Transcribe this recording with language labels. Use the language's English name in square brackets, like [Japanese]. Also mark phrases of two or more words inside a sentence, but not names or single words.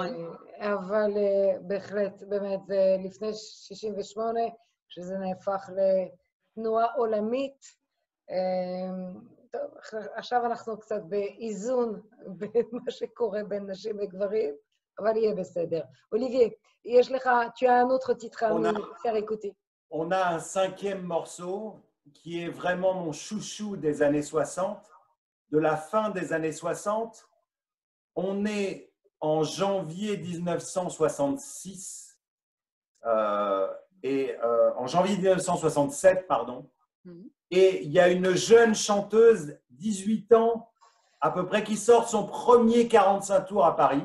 [Hebrew] אבל בהחלט, באמת, זה לפני 68, שזה נהפך לתנועה עולמית. טוב, עכשיו אנחנו קצת באיזון בין מה שקורה בין נשים וגברים, אבל יהיה בסדר. אוליביer, יש לך, [French] tu as un autre titre à nous faire écouter. On a un cinquième morceau qui est vraiment mon chouchou des années 60, de la fin des années 60. On est en janvier 1966, en janvier 1967, pardon, et il y a une jeune chanteuse, 18 ans à peu près, qui sort son premier 45 tours à Paris.